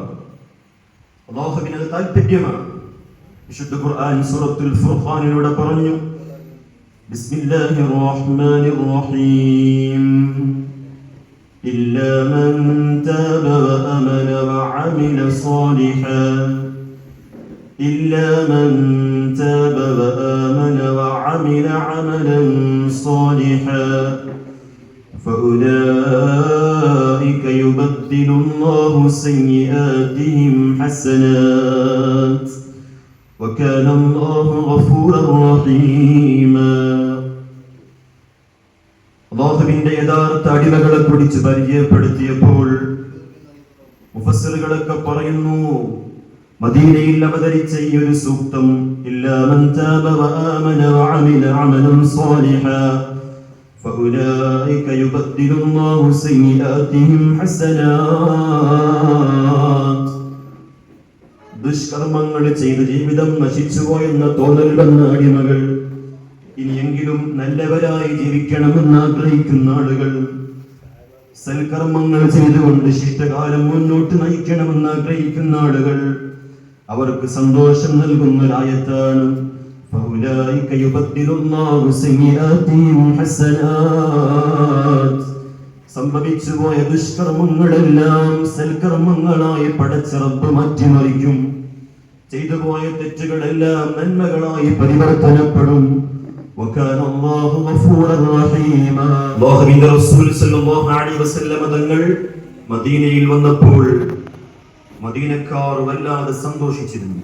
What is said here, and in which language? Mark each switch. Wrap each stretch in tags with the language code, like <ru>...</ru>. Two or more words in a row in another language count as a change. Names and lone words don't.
<ml>അല്ലാഹുവിന് താൽപര്യമാണ്. വിശുദ്ധ ഖുർആൻ സൂറത്തുൽ ഫുർഖാനിലൂടെ പറഞ്ഞു,</ml> <ar>بسم الله الرحمن الرحيم, إلا من تاب وآمن وعمل صالحا إلا من تاب وآمن وعمل عملا صالحا فأولئك يبدل الله سيئاتهم حسنات وكان الله غفورا رحيما.</ar> <ml>അല്ലാഹുവിന്റെ യഥാർത്ഥ അടിമകളെ കുറിച്ച് പരിചയപ്പെടുത്തിയപ്പോൾ മുഫസ്സിറുകളൊക്കെ പറയുന്നു, മദീനയിൽ അവതരിച്ച ഈ ഒരു സൂക്തം,</ml> <ar>إلا من تاب وآمن وعمل عملا صالحا فأولئك يبدل الله سيئاتهم حسنات.</ar> <ml>ദുഷ്കർമ്മങ്ങൾ ചെയ്ത് ജീവിതം നശിച്ചുപോയെന്ന തോന്നൽ വന്ന അടിമകൾ ഇനിയെങ്കിലും നല്ലവരായി ജീവിക്കണമെന്ന് ആഗ്രഹിക്കുന്ന ആളുകൾ, സൽക്കർമ്മങ്ങൾ ചെയ്തുകൊണ്ട് ശിഷ്ടകാലം മുന്നോട്ട് നയിക്കണമെന്ന് ആഗ്രഹിക്കുന്ന ആളുകൾ, അവർക്ക് സന്തോഷം നൽകുന്ന ഒരായത്താണ്</ml> <ar>فأولئك يبدل الله سيئاتهم حسنات.</ar> <ml>സംഭവിച്ചുപോയ ദുഷ്കർമ്മങ്ങളെല്ലാം സൽക്കർമ്മങ്ങളായി പടച്ച റബ്ബ് മാറ്റിമറിക്കും. ചെയ്തുപോയ തെറ്റുകളെല്ലാം നന്മകളായി പരിവർത്തനപ്പെടും.</ml> <ar>وكان الله غفورا رحيما.</ar> <ml>അല്ലാഹുവിന്റെ റസൂൽ</ml> <ar>صلى الله عليه وسلم</ar> <ml>തങ്ങൾ മദീനയിൽ വന്നപ്പോൾ മദീനക്കാർ വല്ലാതെ സന്തോഷിച്ചിരുന്നു.</ml>